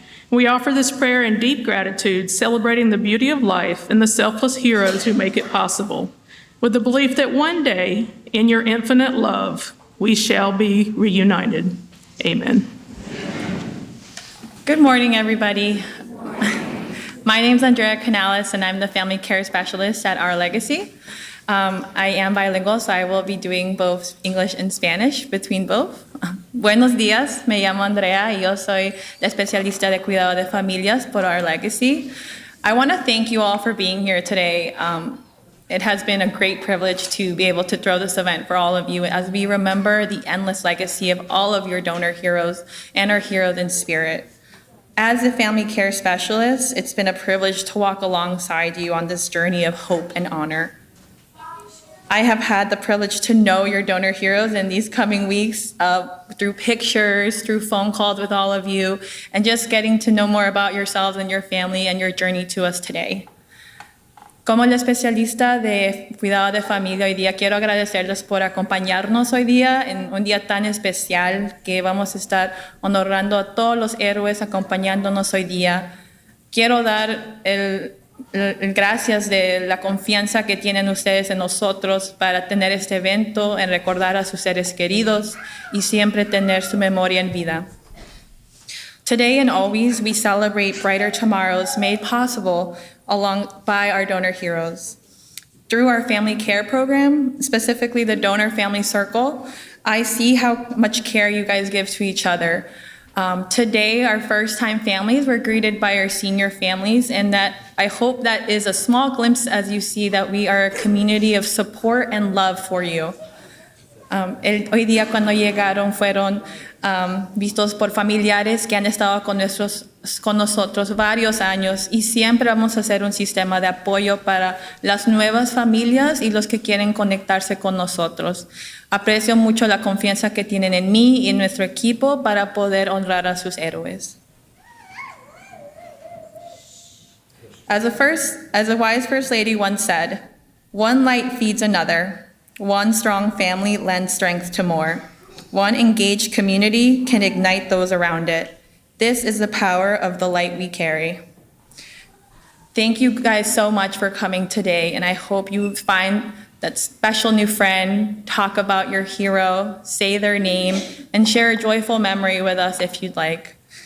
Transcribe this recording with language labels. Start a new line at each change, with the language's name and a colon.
English: We offer this prayer in deep gratitude, celebrating the beauty of life and the selfless heroes who make it possible, with the belief that one day, in your infinite love, we shall be reunited. Amen. Good morning, everybody. My name is Andrea Canales, and I'm the Family Care Specialist at Our Legacy. I am bilingual, so I will be doing both English and Spanish between both.
Spanish: Buenos días, me llamo Andrea y yo soy la especialista de cuidado de familias por Our Legacy.
English: I want to thank you all for being here today. It has been a great privilege to be able to throw this event for all of you as we remember the endless legacy of all of your donor heroes and our heroes in spirit. As a family care specialist, it's been a privilege to walk alongside you on this journey of hope and honor. I have had the privilege to know your donor heroes in these coming weeks through pictures, through phone calls with all of you, and just getting to know more about yourselves and your family and your journey to us today.
Spanish: Como la especialista de cuidado de familia hoy día, quiero agradecerles por acompañarnos hoy día en un día tan especial que vamos a estar honorando a todos los héroes acompañándonos hoy día. quiero dar gracias de la confianza que tienen ustedes en nosotros para tener este evento, en recordar a sus seres queridos y siempre tener su memoria en vida.
English: Today and always, we celebrate brighter tomorrows made possible by our donor heroes. Through our family care program, specifically the Donor Family Circle, I see how much care you guys give to each other. Today, our first-time families were greeted by our senior families, and that I hope that is a small glimpse as you see that we are a community of support and love for you.
Spanish: Hoy día cuando llegaron fueron vistos por familiares que han estado con nosotros varios años y siempre vamos a hacer un sistema de apoyo para las nuevas familias y los que quieren conectarse con nosotros. Aprecio mucho la confianza que tienen en mí y en nuestro equipo para poder honrar a sus héroes.
English: As a wise First Lady once said, "One light feeds another. One strong family lends strength to more. One engaged community can ignite those around it. This is the power of the light we carry." Thank you guys so much for coming today, and I hope you find that special new friend, talk about your hero, say their name, and share a joyful memory with us if you'd like.